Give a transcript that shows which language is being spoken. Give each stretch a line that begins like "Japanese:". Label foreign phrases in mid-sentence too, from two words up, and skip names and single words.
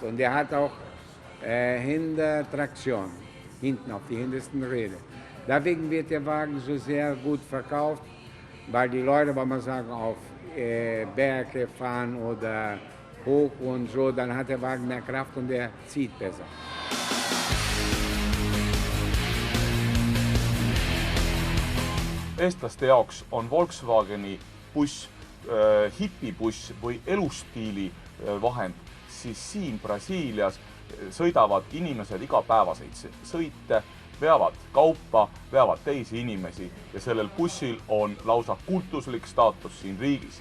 German: Und der hat auch Hintertraktion, hinten auf die hintersten Räder. Deswegen wird der Wagen so sehr gut verkauft, weil die Leute, wenn man sagen, auf Berge fahren oder hoch und so, dann hat der Wagen mehr Kraft und der zieht besser.
Estonian: Eestlaste jaoks on Volkswageni buss, hipibuss või elustiili vahend, siis siin Brasiilias sõidavad inimesed igapäevaseid sõite, veavad kaupa, veavad teisi inimesi ja sellel bussil on lausa kultuslik staatus siin riigis.